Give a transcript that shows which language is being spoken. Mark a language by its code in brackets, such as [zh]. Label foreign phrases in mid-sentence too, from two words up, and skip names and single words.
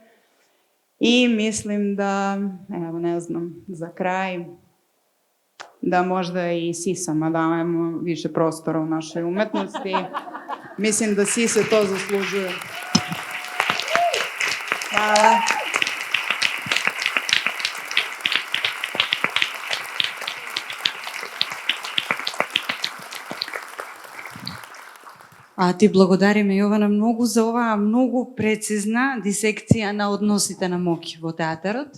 [sr] I mislim da, evo ne znam, za kraj, da možda i sisama dajemo više prostora u našoj umetnosti. Mislim da sise to zaslužuju. Hvala. [mk] А ти благодариме, Јована, многу за оваа многу прецизна дисекција на односите на моќ во театарот.